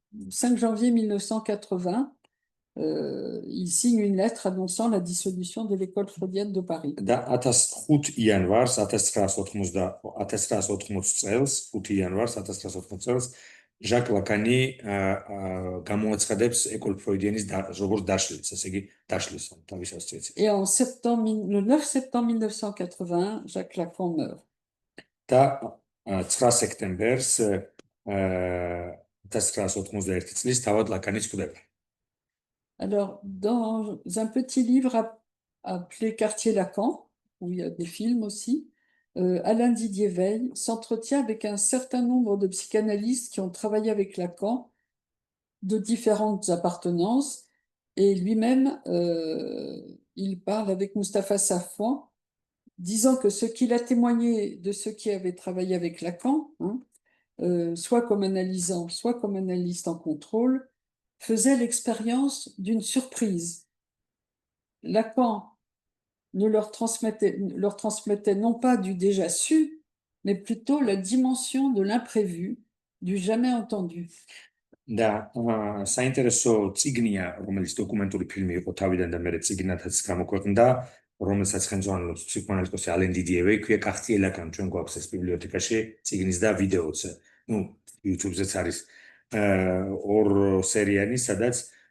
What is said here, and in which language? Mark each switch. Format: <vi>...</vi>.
<fr>5 janvier 1980, il signe une lettre annonçant la dissolution de l'école freudienne de Paris.</fr> <ka>და 15 იანვარს 1980 წელს, 5 იანვარს 1980 წელს ჟაკ ლაკანი გამოაცხადებს ეკოლ ფროიდიანის როგორც დაშლილს, ესე იგი დაშლის თავის ასოციაციას.</ka> <fr>Et le 9 septembre 1980, Jacques Lacan meurt.</fr> <ka>და 9 სექტემბერს 1981 წლის თავად ლაკანიც კვდება.</ka> <fr>Alors, dans un petit livre appelé Quartier Lacan, où il y a des films aussi, Alain Didier Veil s'entretient avec un certain nombre de psychanalystes qui ont travaillé avec Lacan de différentes appartenances, et lui-même, il parle avec Mustapha Safwan, disant que ce qu'il a témoigné de ceux qui avaient travaillé avec Lacan, soit comme analysant, soit comme analyste en contrôle, faisait l'expérience d'une surprise. Lacan leur transmettait non pas du déjà su, mais plutôt la dimension de l'imprévu, du jamais entendu.</fr> <ka>და საინტერესო წიგნია, რომელიც დოკუმენტური ფილმი იყო თავიდან და მერე წიგნათაც გამოქვეყნდა, რომელსაც ხელმძღვანელობს ფსიქოანალიტიკოსი ალენ დიდიე ვეი, ქვია Quartier Lacan, ჩვენ გვაქვს ეს ბიბლიოთეკაში წიგნის და ვიდეოც, YouTube-ზეც არის ორ სერიანი, სადაც</ka>